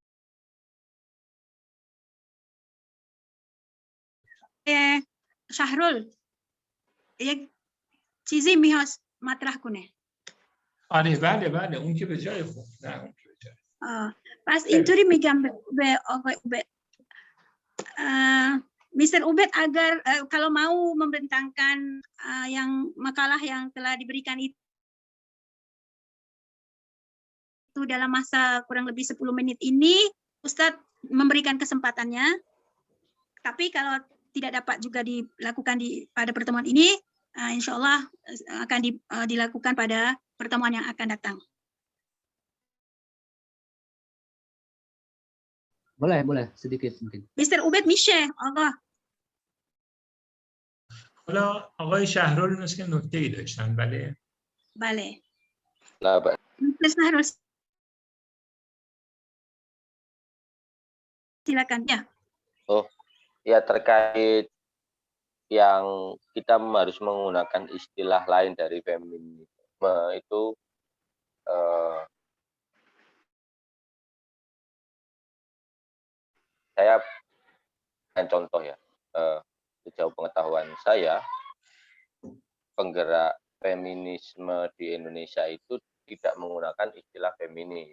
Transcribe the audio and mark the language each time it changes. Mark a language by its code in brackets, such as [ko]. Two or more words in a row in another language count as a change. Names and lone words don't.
[fa] شهرول یک چیزی میخواد مطرح کنه. آره بله اون که به جای خوب. نه اون که به جای. پس اینطوری میگم به آقای عبید، [id] Mr. Ubed agar kalau mau membentangkan yang makalah yang telah diberikan itu dalam masa kurang lebih 10 menit ini, Ustadz memberikan kesempatannya. Tapi kalau tidak dapat juga dilakukan pada pertemuan ini, insya Allah akan dilakukan pada pertemuan yang akan datang. boleh sedikit mungkin. [fa] Mr. Ubed میشه آقا. حالا آقای شهرول مثل که نکته‌ای داشتن. بله. [id] Mr. Shahrul silakan ya. Oh ya, terkait yang kita harus menggunakan istilah lain dari feminisme itu saya dengan contoh ya, sejauh pengetahuan saya, penggerak feminisme di Indonesia itu tidak menggunakan istilah feminis.